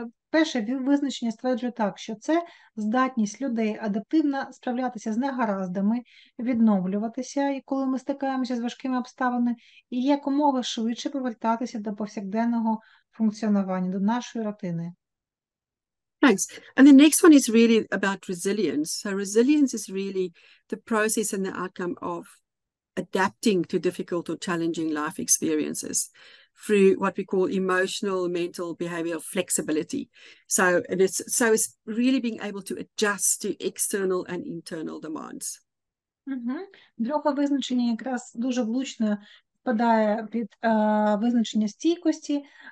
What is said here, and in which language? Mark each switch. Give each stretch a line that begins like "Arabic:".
Ukrainian: Перше визначення стверджує так, що це здатність людей адаптивно справлятися з негараздами, відновлюватися, коли ми стикаємося з важкими обставинами, і якомога швидше повертатися до повсякденного функціонування, до нашої рутини.
English: Thanks. And the next one is really about resilience. So resilience is really the process and the outcome of adapting to difficult or challenging life experiences through what we call emotional, mental, behavioral flexibility. So it's really being able to adjust to external and internal demands.
Ukrainian: Друге визначення якраз дуже влучно впадає під визначення стійкості.